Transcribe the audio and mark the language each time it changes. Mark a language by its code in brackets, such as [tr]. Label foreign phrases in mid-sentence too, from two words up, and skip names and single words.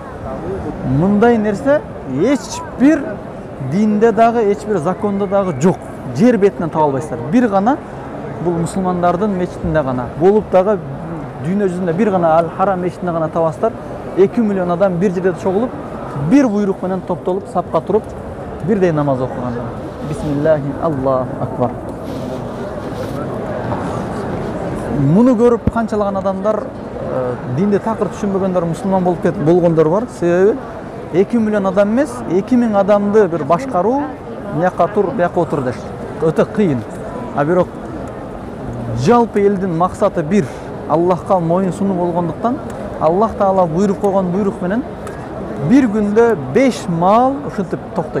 [ky] Мындай нерсе эч бир динде дагы, эч бир закондо дагы жок. Жер бетинен таба албайсыздар. Бир гана бул мусулмандардын мечитинде гана болуп дагы дүйнө жүзүндө бир гана Ал-Харам мечитинде гана табасыздар. 2 миллион адам бир жерде чогулуп, бир буйрук менен топтолуп, сапка туруп, бирдей намаз окуганда. [ar] بسم الله الله أكبر. [ky] Муну көрүп канчалаган адамдар динди такыр түшүнбөгөндөр, мусулман болуп болгондор бар. Себеби 2 миллион адам эмес, 2000 адамды бир башкаруу, мияка тур, бияка отур деш. Өтө кыйын. А бирок жалпы элдин максаты бир, Аллахка моюн сунуу болгондуктан Аллах Таала буйруп койгон буйрук менен бир күндө 5 маал ушинтип токтойт.